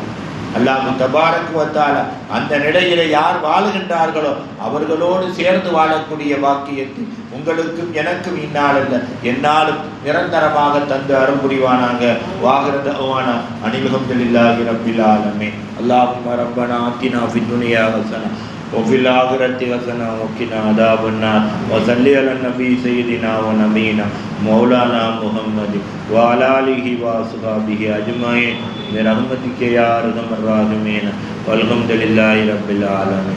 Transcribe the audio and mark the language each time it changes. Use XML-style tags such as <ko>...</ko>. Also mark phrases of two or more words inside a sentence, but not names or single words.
<ar>الله تبارك وتعالى</ar> <ta>அந்த நிலையிலே யார் வாழுகின்றார்களோ அவர்களோடு சேர்ந்து வாழக்கூடிய பாக்கியத்தை உங்களுக்கும் எனக்கும் இந்நாளல்ல என்னாலும் நிரந்தரமாக தந்து அருள் புரிவானாங்க.</ta> <ar>وآخر دعوانا أن الحمد لله رب العالمين. اللهم ربنا آتنا في الدنيا حسنة وفي الآخرة حسنة وقنا عذاب النار وصل على النبي سيدنا ونبينا مولانا محمد وعلى آله وصحبه أجمعين برحمتك يا أرحم الراحمين والحمد لله رب العالمين.</ar>